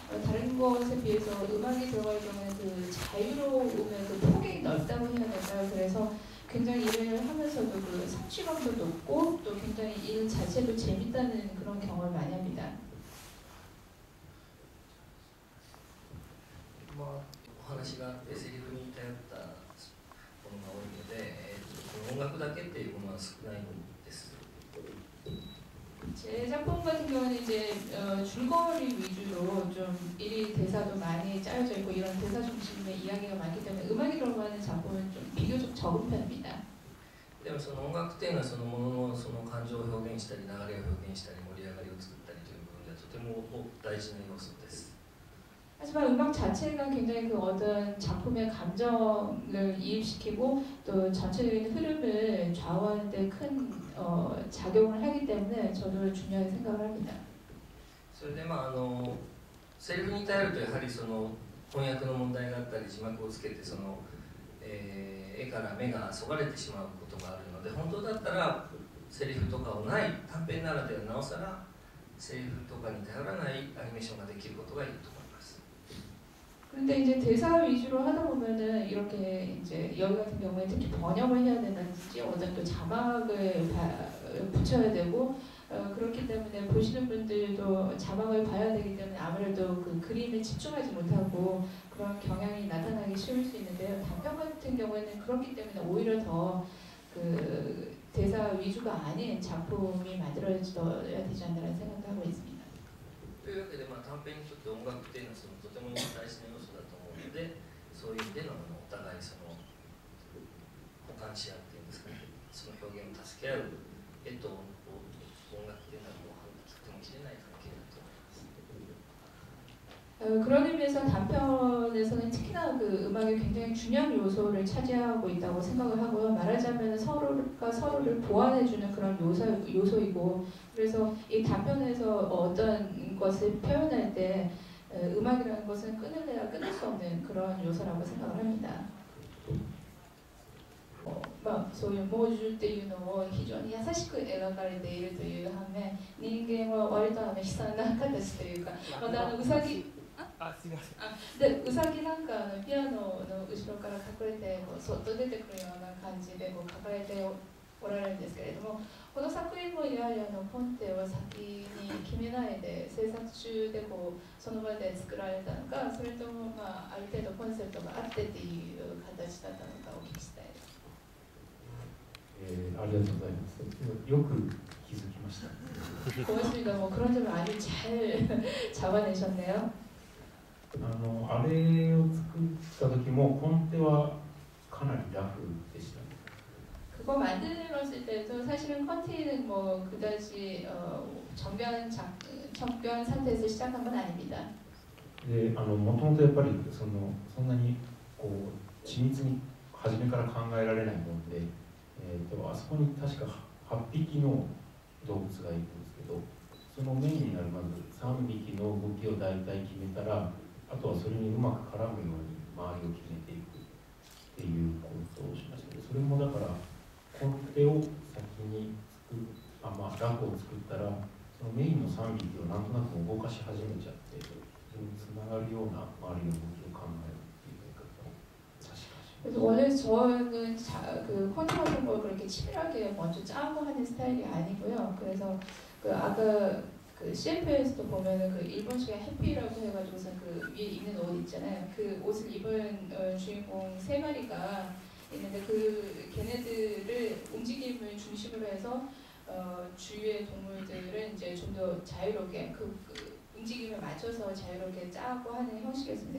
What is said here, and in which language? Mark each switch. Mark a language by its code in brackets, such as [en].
[ko] 다른 것에 비해서 음악이 들어갈 경우에는 그 자유로움의 그 폭이 넓다고 해야 될까요? 그래서 굉장히 일을 하면서도 그 성취감도 높고 또 굉장히 일 자체도 재밌다는 그런 경험을 많이 합니다. [ja] お話があってセリフに頼ったものが多いので、音楽だけっていうもは少ないです。 [ko] 제 작품 같은 경우는 이제 줄거리 위주로 좀 일이 대사도 많이 짜여져 있고 이런 대사 중심의 이야기가 많기 때문에 음악이 들어가는 작품은 좀 비교적 적은 편입니다. [ja] でもその音楽っていうのはそのもののその感情を表現したり流れを表現したり盛り上がりを作ったりという部分ではとても大事な要素です。 [ko] 하지만 음악 자체가 굉장히 그 어떤 작품의 감정을 이입시키고 또 전체적인 흐름을 좌우하는 데 큰 작용을 하기 때문에 저도 중요하게 생각을 합니다. [ja] それでセリフに頼るとやはりその翻訳の問題があったり字幕をつけてその、絵から目がそがれてしまうことがあるので本当だったらセリフとかをない短編ならではなおさらセリフとかに頼らないアニメーションができることがいいと思います。 [ko] 근데 이제 대사 위주로 하다 보면은 이렇게 이제 여기 같은 경우에 특히 번역을 해야 된다든지 어떤 또 자막을 붙여야 되고 그렇기 때문에 보시는 분들도 자막을 봐야 되기 때문에 아무래도 그 그림에 집중하지 못하고 그런 경향이 나타나기 쉬울 수 있는데요. 단편 같은 경우에는 그렇기 때문에 오히려 더 그 대사 위주가 아닌 작품이 만들어져야 되지 않나라는 생각을 하고 있습니다. [ja] というわけで、短編にとって音楽っていうのはそのとても大事な要素だと思うので、そういう意味でのお互いその補完し合っていうんですかね、その表現を助け合う絵と音楽っていうのはもうとても切れない関係だと思います。 [ko] 그런 의미에서 단편에서는 특히나 그 음악이 굉장히 중요한 요소를 차지하고 있다고 생각을 하고요. 말하자면 서로가 서로를 보완해주는 그런 요소이고, 그래서 이 단편에서 어떤 것을 표현할 때 음악이라는 것은 끊을래야 끊을 수 없는 그런 요소라고 생각을 합니다. [ja] そういう猛獣っていうのを非常に優しく描かれているという反面、人間は割と悲惨な形というか、またウサギでウサギなんかピアノの後ろから隠れてそっと出てくるような感じで描かれておられるんですけれども、この作品もやはりコンテを先に決めないで制作中でその場で作られたのか、それともある程度コンセプトがあってっていう形だったのかお聞きしたいです。ありがとうございます。よく気づきました。 [ko] 고맙습니다. 그런 점을 아주 잘 잡아내셨네요. [ja] あれを作った時もコンテはかなりラフでした。 [ko] 그거 만들었을 때도 사실은 컨티는 그다지 정교한 상태에서 시작한 건 아닙니다. [ja] で、もともとやっぱりそんなに緻密に初めから考えられないもので、あそこに確か8匹の動物がいるんですけど、そのメインになるまず3匹の動きを大体決めたら、あとはそれにうまく絡むように周りを決めていくっていうことをしました。それもだからコンテを先にラフを作ったら、そのメインの3匹をなんとなく動かし始めちゃって、それにつながるような周りの動きを考えるっていうやり方を差し始めました。 [ko] 그래서 원래 저는 그 콘티 같은 걸 그렇게 치밀하게 먼저 짜고 하는 스타일이 아니고요. 그래서 아까 그 CF에서도 보면은 그 일본식의 해피라고 해가지고서 그 위에 입는 옷 있잖아요. 그 옷을 입은 주인공 3마리가 있는데 그 걔네들을 움직임을 중심으로 해서 주위의 동물들은 이제 좀 더 자유롭게 그 움직임에 맞춰서 자유롭게 짜고 하는 형식이었습니다.